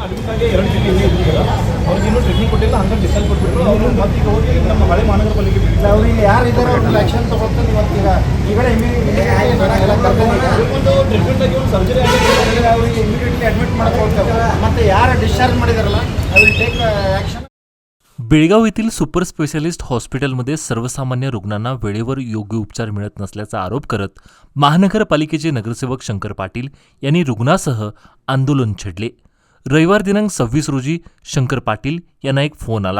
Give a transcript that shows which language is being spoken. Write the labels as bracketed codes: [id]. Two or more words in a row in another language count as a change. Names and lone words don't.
[kn] ಹಾಗೆ 2 ತಿಂಗಳು ಇಲ್ಲೇ ಇದ್ದಿದ್ದಾರೆ. ಅವ್ರಿಗೆ ಇನ್ನೂ ಟ್ರೀಟ್ಮೆಂಟ್ ಕೊಟ್ಟಿಲ್ಲ, ಹಂಗೆ ಡಿಸ್ಚಾರ್ಜ್ ಕೊಟ್ಬಿಟ್ರು. ಅವರು ಮತ್ತೆ ಈಗ ಹೋಗಿ ನಮ್ಮ ಹಳೆ ಮಹಾನಗರ ಪಾಲಿಕೆ ಬಿಟ್ಟಿಲ್ಲ. ಅವ್ರಿಗೆ ಯಾರು ಇದ್ದಾರೆ ಅವ್ರನ್ನ ಆಕ್ಷನ್ ತಗೊಳ್ತಾರೆ. ಇವತ್ತೀಗ ಈಗಲೇ ಒಂದು ಟ್ರೀಟ್ಮೆಂಟ್ ಆಗಿ ಒಂದು ಸರ್ಜರಿ ಆಗಿ ಅವರಿಗೆ [en] immediately admit [kn] ಮಾಡ್ಕೊಳ್ತೇವೆ. ಮತ್ತು ಯಾರು ಡಿಸ್ಚಾರ್ಜ್ ಮಾಡಿದಾರಲ್ಲ [en] I will take action. [mr] बेळगाव येथील सुपर स्पेशालिस्ट हॉस्पिटलमध्ये सर्वसामान्य रुग्णांना वेळेवर योग्य उपचार मिळत नसल्याचा आरोप करत महानगरपालिकेचे नगरसेवक शंकर पाटील यांनी रुग्णासह आंदोलन छेडले. रविवार दिनांक 26 रोजी शंकर पाटील यांना एक फोन आला.